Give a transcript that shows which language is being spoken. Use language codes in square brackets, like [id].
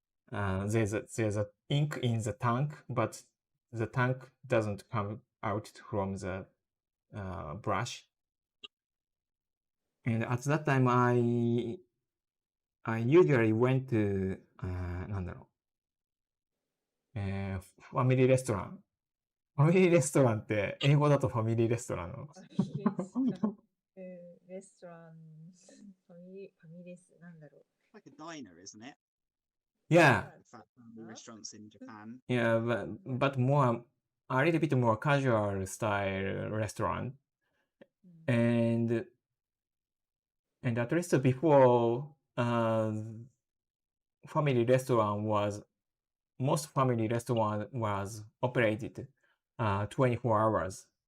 [en] There's a ink in the tank, but the tank doesn't come out from the brush. And at that time, I usually went to [ja] なんだろう、 [en] ファミリーレストラン。 [ja] ファミリーレストランって英語だとファミリーレストランの。レストラン、ファミレス、なんだろう。 [en] Like a diner, isn't it? Yeah. Restaurants in Japan. Yeah, but more a little bit more casual style restaurant. And at least before most family restaurant was operated 24 hours.